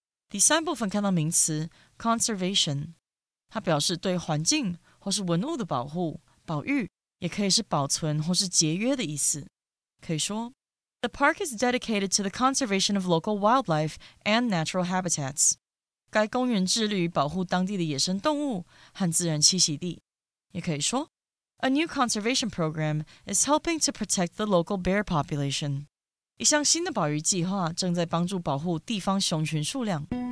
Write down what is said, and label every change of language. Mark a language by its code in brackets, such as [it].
[zh] 第三部分看到名词 conservation， 它表示对环境或是文物的保护、保育，也可以是保存或是节约的意思。可以说 [en] The park is dedicated to the conservation of local wildlife and natural habitats. [zh] 该公园致力于保护当地的野生动物和自然栖息地。也可以说 [en] A new conservation program is helping to protect the local bear population. [zh] 一项新的保育计划正在帮助保护地方熊群数量。